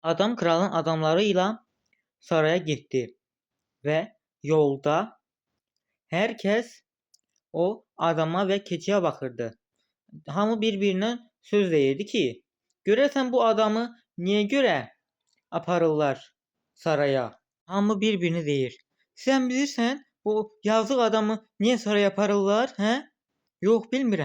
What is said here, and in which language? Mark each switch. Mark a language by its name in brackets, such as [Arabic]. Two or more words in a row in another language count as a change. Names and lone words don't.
[Turkish] Adam kralın adamlarıyla saraya gitti ve yolda herkes o adama ve keçiye bakırdı. [Azerbaijani] Hamı bir-birinə söz deyirdi ki, görəsən bu adamı niyə görə aparırlar saraya? Hamı bir-birini deyir. Sən bilirsən bu yazıq adamı niyə saraya aparırlar, hə? Yox, bilmirəm.